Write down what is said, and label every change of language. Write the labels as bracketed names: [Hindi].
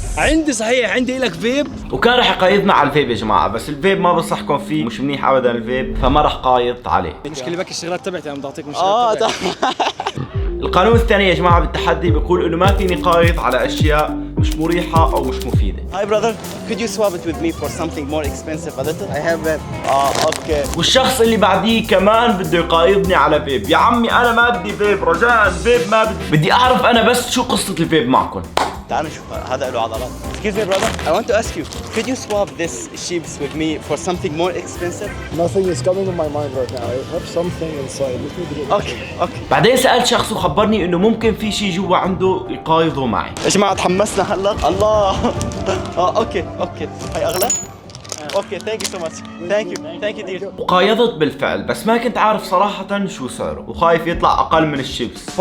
[Arabic] عندي صحيح، عندي لك فيب. وكان رح يقايضنا على الفيب يا جماعة، بس الفيب ما بنصحكم فيه، مش منيح ابدا الفيب، فما رح قايض عليه. المشكلة بك الشغلات تبعتي، انا بدي اعطيكم الشغلات تبعتي. القانون الثاني يا جماعة بالتحدي بيقول انه ما فيني قايض على اشياء مش مريحة او مش مفيدة. [English] Hi brother, could you swap it with me for something more expensive a little? I have that. Okay. والشخص اللي بعديه كمان بده يقايضني على فيب. يا عمي انا ما بدي فيب، رجاء فيب ما بدي اعرف انا بس شو قصة الفيب معكم. تعالوا نشوف هذا له عضلات. Excuse me brother, I want to ask you, could you swap this sheeps with me for something more expensive? Nothing is coming to my mind right now. I have something inside. Let me get it. Okay. [Arabic] بعدين سألت شخص وخبرني انه ممكن في شيء جوا عنده يقايضه معي. يا جماعة تحمسنا هلا. الله. اوكي. هاي اغلى؟ [English] Okay thank you so much. Thank you dear. [Arabic] وقايضت بالفعل، بس ما كنت عارف صراحة شو سعره، وخايف يطلع اقل من الشيبس.